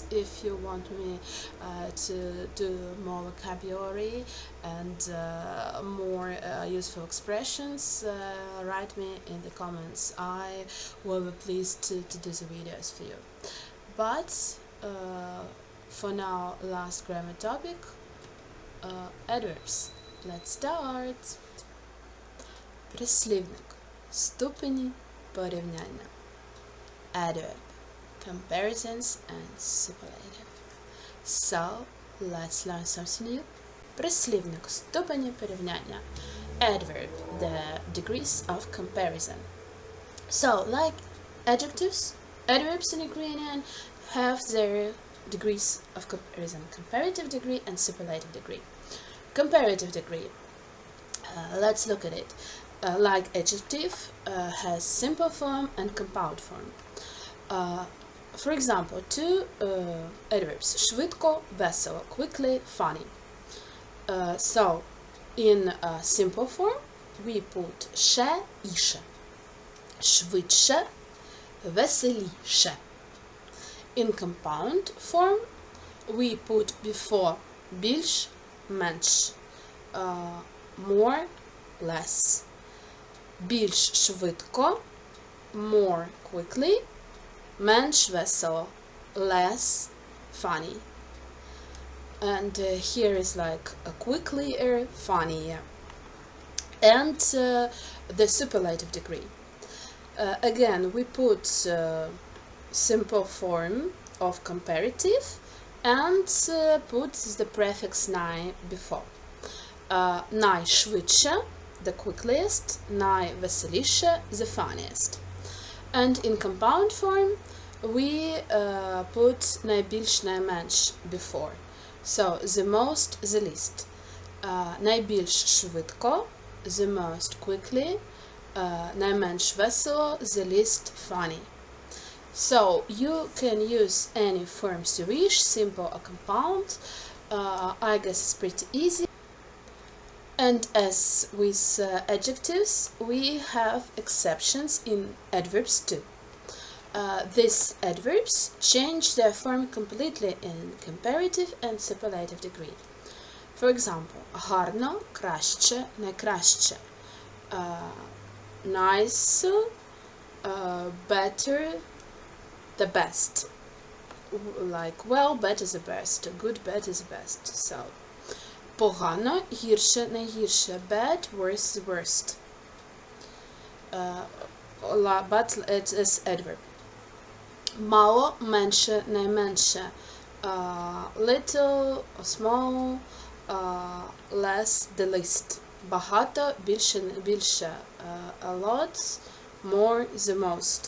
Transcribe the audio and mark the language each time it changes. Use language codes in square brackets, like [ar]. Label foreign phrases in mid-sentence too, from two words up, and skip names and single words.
[en] If you want me to do more vocabulary and more useful expressions, write me in the comments. I will be pleased to do the videos for you. But for now, last grammar topic, adverbs. Let's start. [uk] Прислівник. Ступені порівняння. [en] Adverb, comparisons and superlative. So, let's learn something new. [uk] Прислівник, ступені порівняння. [en] Adverb, the degrees of comparison. So, like adjectives, adverbs in Ukrainian have their degrees of comparison. Comparative degree and superlative degree. Comparative degree. Let's look at it. Like adjective has simple form and compound form. For example, two adverbs: [uk] швидко, весело, [en] quickly, funny. So, in simple form, we put [uk] ше, іше. Швидше, веселіше. [en] In compound form, we put before [uk] більш, менш, [en] more, less. [uk] Більш швидко, [en] more quickly, [uk] менш весело, [en] less funny. And here is like a quicklier, funnier. And the superlative degree. Again, we put simple form of comparative and put the prefix най before. Найшвидше, the quickest, найвеселіше, the funniest. And in compound form, we put [uk] найбільш, найменш [en] before. So, the most, the least. [uk] Найбільш швидко, [en] the most quickly, [uk] найменш весело, [en] the least funny. So, you can use any forms you wish, simple or compound. I guess it's pretty easy. And as with adjectives, we have exceptions in adverbs too. These adverbs change their form completely in comparative and superlative degree. For example, [uk] гарно, краще, найкраще. [en] Nice, better, the best. Like well, better the best, good, better the best. So, [uk] погано, гірше, найгірше, [en] bad, worse, worst. But it is adverb. [uk] Мало, менше, найменше. [en] Little, small, less, the least. [uk] Багато, більше, більше. [en] A lot, more, the most.